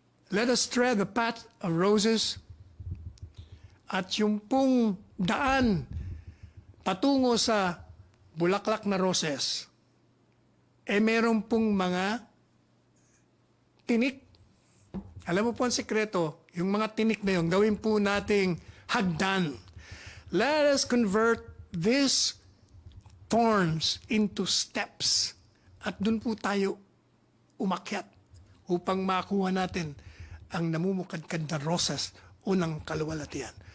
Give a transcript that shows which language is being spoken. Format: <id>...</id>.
<en>Let us tread the path of roses</en> <tl>at yung pong daan patungo sa bulaklak na roses, meron pong mga tinik. Alam mo po ang sekreto, yung mga tinik na yun, gawin po nating hagdan.</tl> <en>Let us convert these thorns into steps.</en> <tl>At dun po tayo umakyat upang makuha natin ang namumukadkad na rosas o ng kaluwalhatian.</tl>